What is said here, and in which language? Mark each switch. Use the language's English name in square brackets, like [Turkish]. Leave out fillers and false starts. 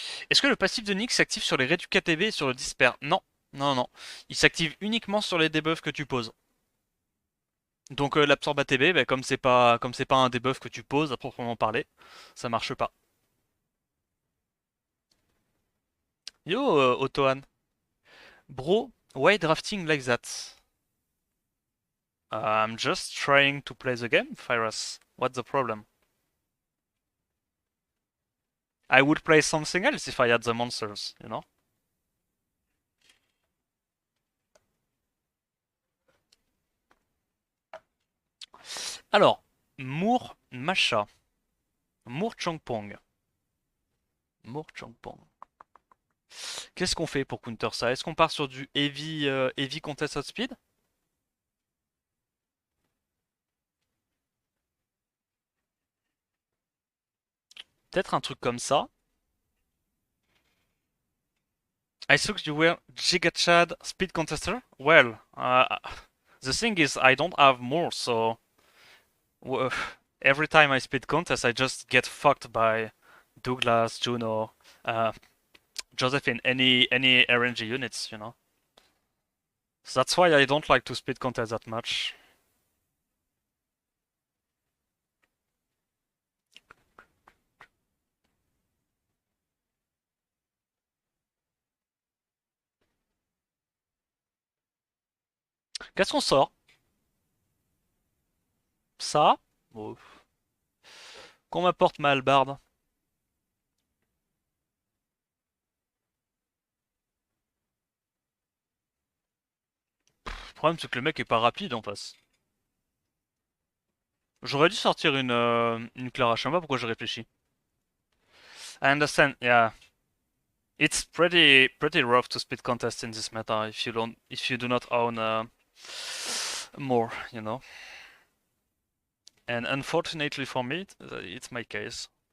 [French] Est-ce que le passif de Nyx s'active sur les réducs KTB et sur le disper? Non. Non, non. Il s'active uniquement sur les debuffs que tu poses. Donc l'absorbe ATB, bah, comme c'est pas un debuff que tu poses à proprement parler, ça marche pas. [English] Yo, Otohan. Bro, why drafting like that? I'm just trying to play the game, Fyrus. What's the problem? I would play something else if I had the monsters, you know? [French] Alors, Mour Macha. Mour Chongpong. Mour Chongpong. Qu'est-ce qu'on fait pour counter ça? Est-ce qu'on part sur du heavy contest outspeed? Peut-être un truc comme ça. [English] I thought you were Giga Chad speed contester? Well, the thing is I don't have more, so uh, every time I speed contest I just get fucked by Douglas, Juno, uh, Josephine, any RNG units, you know. So that's why I don't like to speed contest that much. [French] Qu'est-ce qu'on sort? Ça? Oh. Qu'on m'apporte ma hallebarde. Le problème c'est que le mec est pas rapide en face. J'aurais dû sortir une Clara, je sais pas pourquoi je réfléchis. [English] I understand, yeah. It's pretty rough to speed contest in this meta if you do not own more, you know. And unfortunately for me, it's my case.